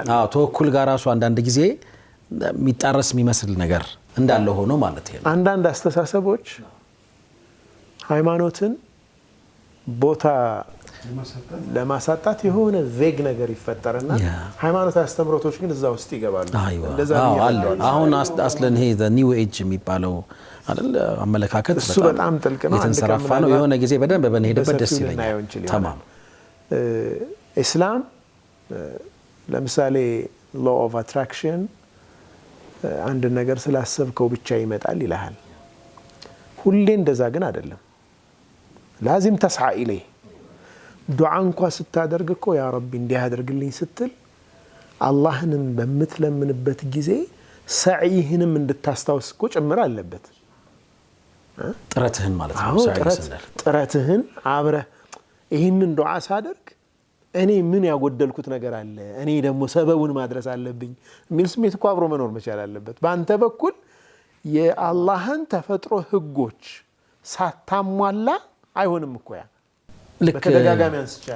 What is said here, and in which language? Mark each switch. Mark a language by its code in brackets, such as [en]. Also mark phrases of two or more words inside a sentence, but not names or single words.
[am] ተወኩል ጋር ራሱ አንዳንድ ጊዜ የሚጣረስ የሚመስል ነገር እንዳለ ሆኖ ማለት ነው አንዳንድ አስተሳሰቦች ሃይማኖትን ቦታ ለማሳጣት የሆነ ቬግ ነገር ይፈጠርና ሃይማኖት አስተምሮቶች ግን እዛ ውስጥ ይገባሉ እንደዛ አሁን አስለን ይሄ [en] the new age [am] የሚባለው አይደል አመለካከት እሱ በጣም ጥልቅ ነው የተንሰራፋ ነው የሆነ ጊዜ በደንብ በነሄደበት ደስ ይለኛል ተማም እስላም ለምሳሌ [en] law of attraction [am] አንድ ነገር ስላሰብከው ብቻ ይመጣል ይላል ሁሌ እንደዛ ግን አይደለም [ar] لازم تسعى اليه [am] ዱዓ እንኳን ስታደርግ እኮ [ar] يا ربي [am] እንዲህ አድርግልኝ ስትል አላህንም በመትለምንበት ጊዜ ሰዒህንም እንድታስታውስ እኮ ጭምር አለበት ጥረትህን ማለት ነው ጥረትህን አብረህ ይሄንን ዱዓ ሳደርግ እኔ ምን ያጎደልኩት ነገር አለ እኔ ደግሞ ሰበቡን ማድረስ አለብኝ የሚል ስሜት እኮ አብሮ መኖር መቻል አለበት በአንተ በኩል የአላህን ተፈጥሮ ህጎች ሳታሟላ አይሆንም እኮ ያ በተደጋጋሚ አንስቻለሁ